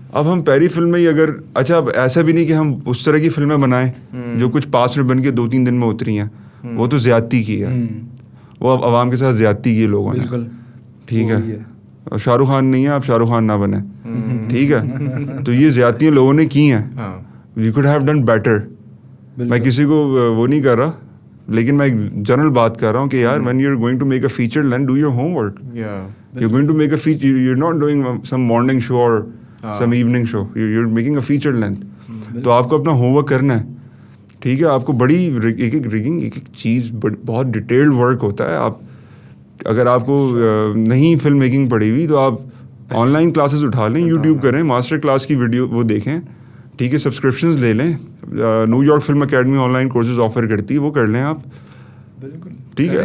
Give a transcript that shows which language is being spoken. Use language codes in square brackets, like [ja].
[ur] اب ہم پہلی فلم میں ہی اگر, اچھا اب ایسا بھی نہیں کہ ہم اس طرح کی فلمیں بنائیں جو کچھ 5 منٹ بن کے 2-3 دن میں اتری ہیں, وہ تو زیادتی کی ہے, وہ اب عوام کے ساتھ زیادتی کی ہے لوگوں نے. ٹھیک ہے, شاہ رخ خان نہیں ہے, آپ شاہ رخ خان نہ بنیں, ٹھیک ہے. تو یہ زیادتیاں لوگوں نے کی ہیں, [en] You could have done better. [ur] میں کسی کو وہ نہیں کر رہا, لیکن میں ایک جنرل بات کر رہا ہوں کہ یار [en] when you're going to make a feature length, do your homework. You're going to make a feature, you're not doing some morning show or some evening show, you're making a feature length. [ur] تو آپ کو اپنا home work کرنا ہے, ٹھیک ہے. آپ کو بڑی ایک ایک چیز بہت ڈیٹیلڈ ورک ہوتا ہے. آپ اگر آپ کو نہیں فلم میکنگ پڑھی ہوئی تو آپ آن لائن کلاسز اٹھا لیں, یوٹیوب کریں, ماسٹر کلاس کی ویڈیو وہ دیکھیں, ٹھیک ہے. سبسکرپشنز لے لیں, new York film academy on line courses offer کرتی ہے, وہ کر لیں آپ, ٹھیک ہے.